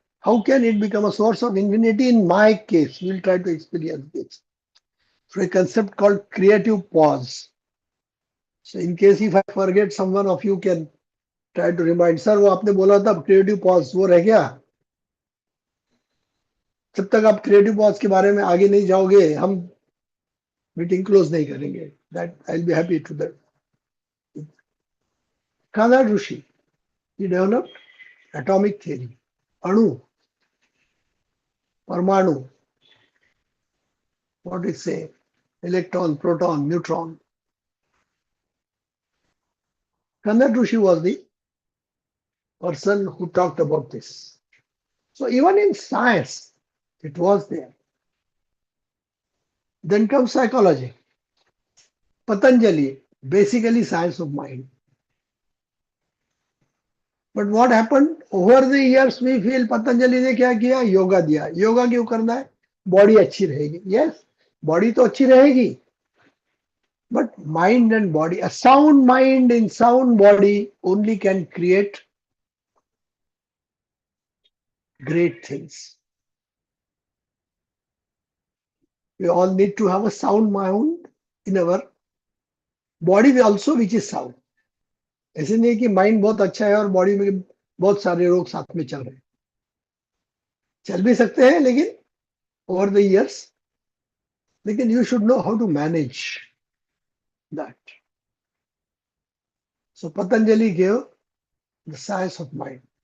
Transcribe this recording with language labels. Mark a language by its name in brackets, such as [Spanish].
[English] How can it become a source of infinity in my case? We'll try to experience this. So a concept called creative pause. So in case if I forget, someone of you can try to remind, sir, [Hindi] वो आपने बोला था creative pause, वो रह गया? जब तक आप creative pause के बारे में आगे नहीं जाओगे, हम मीटिंग क्लोज नहीं करेंगे. [English] That I'll be happy to that. Kanad Rishi, he developed atomic theory, Anu, Parmanu, what it say, electron, proton, neutron. Kanad Rishi was the person who talked about this. So even in science, it was there. Then comes psychology. Patanjali, basically science of mind. But what happened over the years, we feel [Hindi] Patanjali ने क्या किया? योगा दिया. योगा क्यों करना है? Body अच्छी रहेगी. Yes, body तो अच्छी रहेगी. [English] But mind and body, a sound mind in sound body only can create great things. We all need to have a sound mind in our body also, which is sound. [Hindi] ऐसे नहीं कि mind बहुत अच्छा है और body में बहुत सारे रोग साथ में चल रहे हैं. चल भी सकते हैं लेकिन [English] over the years, लेकिन you should know how to manage that. So Patanjali gave the science of mind.